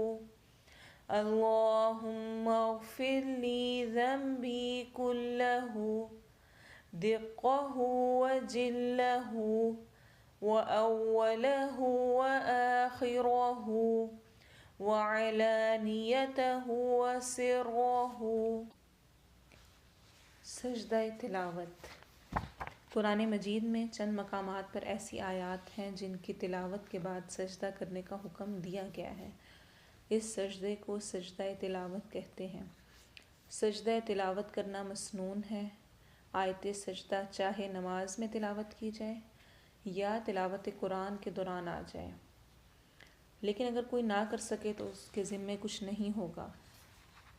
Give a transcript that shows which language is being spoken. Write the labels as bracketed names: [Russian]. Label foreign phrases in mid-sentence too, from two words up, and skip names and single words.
[Arabic] اللہم اغفر لی ذنبی کلہ دقہ وجلہ واولہ وآخرہ وعلانیتہ وسرہ۔ [Urdu] سجدہ تلاوت۔ قرآن مجید میں چند مقامات پر ایسی آیات ہیں جن کی تلاوت کے بعد سجدہ کرنے کا حکم دیا گیا ہے، اس سجدے کو سجدہ تلاوت کہتے ہیں۔ سجدہ تلاوت کرنا مسنون ہے، آیت سجدہ چاہے نماز میں تلاوت کی جائے یا تلاوت قرآن کے دوران آ جائے، لیکن اگر کوئی نہ کر سکے تو اس کے ذمے کچھ نہیں ہوگا۔